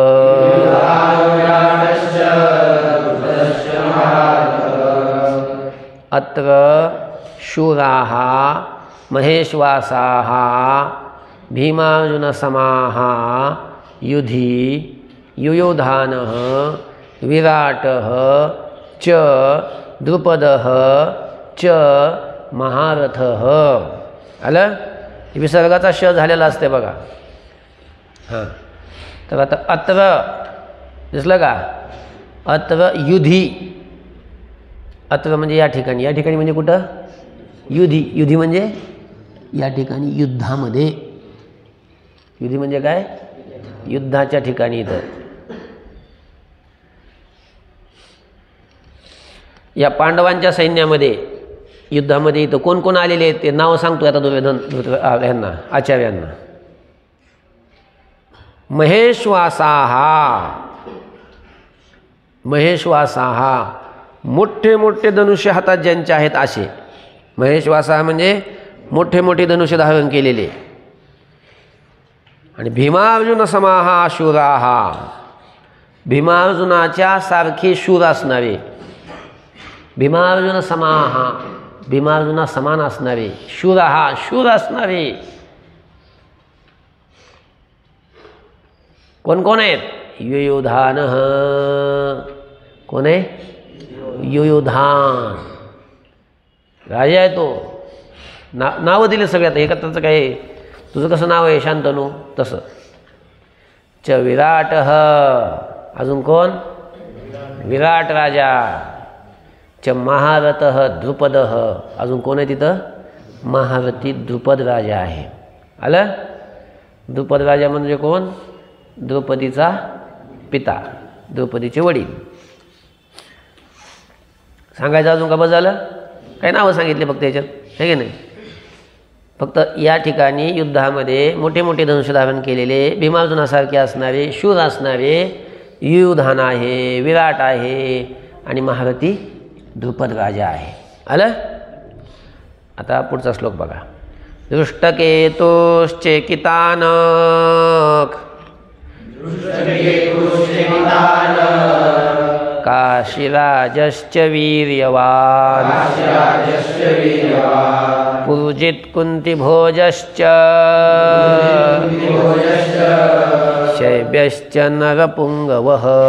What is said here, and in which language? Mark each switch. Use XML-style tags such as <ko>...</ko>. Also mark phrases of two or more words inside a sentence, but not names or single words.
<sa>अत्र शूराः महेश्वासाः भीमार्जुनसमाः युधि युयुधानः विराटः च द्रुपदः च महारथः.</sa> <mr>आलं, विसर्गाचा श झालेला असते बघा. हां, तर आता अत्र दिसलं का,</mr> <sa>अत्र युधी,</sa> <mr>अत्र म्हणजे या ठिकाणी, या ठिकाणी म्हणजे कुठं, युधी, युधी म्हणजे या ठिकाणी युद्धामध्ये, युधी म्हणजे काय, युद्धाच्या ठिकाणी. इथं या पांडवांच्या सैन्यामध्ये युद्धामध्ये इथं कोण कोण आलेले आहेत ते नाव सांगतो आता दुर्योधन ह्यांना, आचार्यांना.</mr> <sa>महेश्वासाः, महेश्वासाः</sa> <mr>मोठे मोठे धनुष्य हातात ज्यांचे आहेत असे. महेश्वासाः म्हणजे मोठे मोठे धनुष्य धारण केलेले. आणि</mr> <sa>भीमार्जुन समाः शूराः,</sa> <mr>भीमार्जुनाच्या सारखे शूर असणारे,</mr> <sa>भीमार्जुन समाः</sa> <mr>भीमार्जुना समान असणारे, शूराः शूर असणारे कोण कोण आहेत. युयुधानः, कोण आहे, युयुधान राजा आहे तो. नावं दिले सगळ्यात एकत्रचं काय, तुझं कसं नाव आहे शांतनू तसं.</mr> <sa>च विराटः,</sa> <mr>अजून कोण, विराट राजा.</mr> <sa>च महारथः द्रुपदः,</sa> <mr>अजून कोण आहे तिथं, महारथी द्रुपद राजा आहे. आलं, द्रुपद राजा म्हणजे कोण, द्रौपदीचा पिता, द्रौपदीचे वडील. सांगायचं अजून का बस झालं, काही नावं सांगितले फक्त याच्यात, हे की नाही. फक्त या ठिकाणी युद्धामध्ये मोठे मोठे धनुष्य धारण केलेले भीमार्जुनासारखे असणारे शूर असणारे युयुधान आहे, विराट आहे आणि महारथी द्रुपद राजा आहे. आलं. आता पुढचा श्लोक बघा.</mr> <sa>दृष्टकेतुश्चेकितानक काशीराजश्च वीर्यवान् पुरुजित् कुन्तिभोजश्च शैब्यश्च नरपुङ्गवः.</sa>